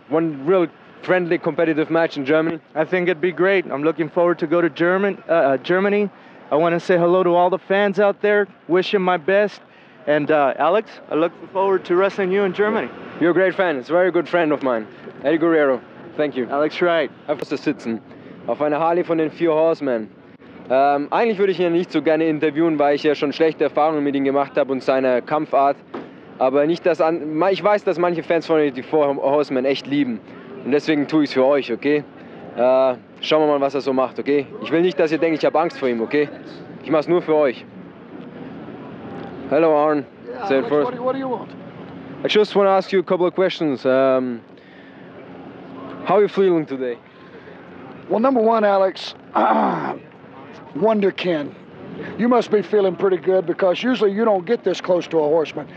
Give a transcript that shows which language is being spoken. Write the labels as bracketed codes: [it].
[en] One real friendly, competitive match in Germany? I think it'd be great. I'm looking forward to go to Germany. I want to say hello to all the fans out there, wish them my best. And Alex, I look forward to wrestling you in Germany. You're a great fan. It's a very good friend of mine. Eddie Guerrero. Thank you. Alex Wright. [de] Einfach zu sitzen. Auf einer Harley von den 4 Horsemen. Eigentlich würde ich ihn nicht so gerne interviewen, weil ich ja schon schlechte Erfahrungen mit ihm gemacht habe und seiner Kampfart. Aber nicht, ich weiß, dass manche Fans von den 4 Horsemen echt lieben. Und deswegen tue ich es für euch, okay? Schauen wir mal, was er so macht, okay? Ich will nicht, dass ihr denkt, ich habe Angst vor ihm, okay? Ich mache es nur für euch. [en] Hello, Arn. Yeah, Say it Alex, first. what do you want? I just want to ask you a couple of questions. How are you feeling today? Well, number one, Alex, Wonderkin. You must be feeling pretty good because usually you don't get this close to a horseman.